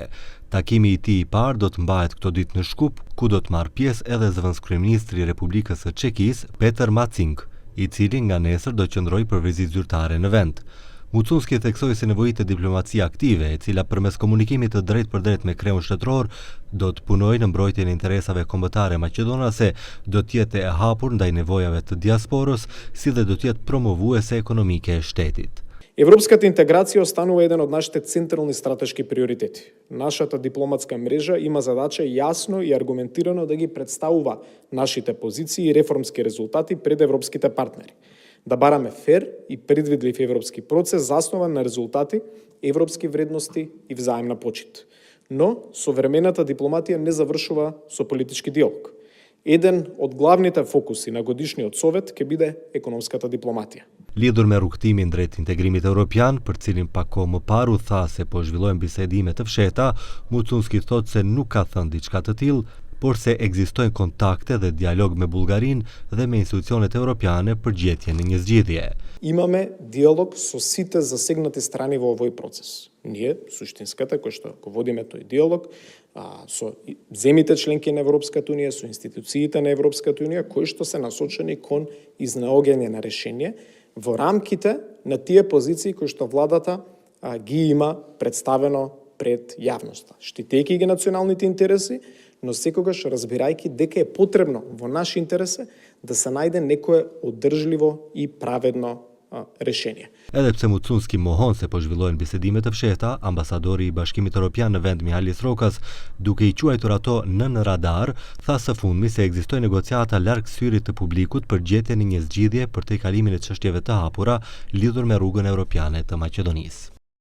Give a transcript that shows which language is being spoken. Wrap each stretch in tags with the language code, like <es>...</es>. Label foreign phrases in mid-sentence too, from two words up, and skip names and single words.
<sq>Takimi i tij i parë do të mbahet këto ditë në Shkup, ku do të marrë pjesë edhe zëvendëskryeministri i Republikës së Çekisë, Petr Macink, i cili nga nesër do qëndrojë për vizitë zyrtare në vend. Mucunski theksoi se nevojitet diplomacia aktive, e cila përmes komunikimit të drejtpërdrejtë me kreun shtetror do të punojë në mbrojtjen e interesave kombëtare maqedonase, do të jetë e hapur ndaj nevojave të diasporës, si dhe do të jetë promovuese ekonomike e shtetit.</sq> <mk>Европската интеграција останува еден од нашите централни стратешки приоритети. Нашата дипломатска мрежа има задача јасно и аргументирано да ги представува нашите позиции и реформски резултати пред европските партнери. Да бараме фер и предвидлив европски процес заснован на резултати, европски вредности и взаимна почит. Но современата дипломатија не завршува со политички диалог. Еден од главните фокуси на годишниот совет ќе биде економската дипломатија.</mk> <sq>Lidhur me rrugtimin drejt integrimit evropian, për cilin pak kohë më parë u tha se po zhvillohen bisedime të fshehta, Mucunski thotë se nuk ka thënë diçka të tillë, por se ekzistojnë kontakte dhe dialog me Bullgarinë dhe me institucionet evropiane për gjetjen e një zgjidhje.</sq> <mk>Имаме диалог со сите засегнати страни во овој процес. Ние, суштинската, кој што го водиме тој диалог, со земите членки на Европската унија, со институциите на Европската унија, кои што се насочени кон изнаоѓање на решение во рамките на тие позиции кои што владата ги има представено пред јавноста, штитејќи ги националните интереси, но секогаш разбирајќи дека е потребно во наш интерес да се најде некое одржливо и праведно решение.</mk> <sq>Edhe pse Mucunski mohon se po zhvillohen bisedime të fshehta, ambasadori i Bashkimit Evropian në vend Mihalis Rokas, duke i quajtur ato nën radar, tha së fundmi se ekzistojnë negociata larg syrit të publikut për gjetjen e një zgjidhje për tejkalimin e çështjeve të hapura lidhur me rrugën evropiane të Maqedonisë.</sq>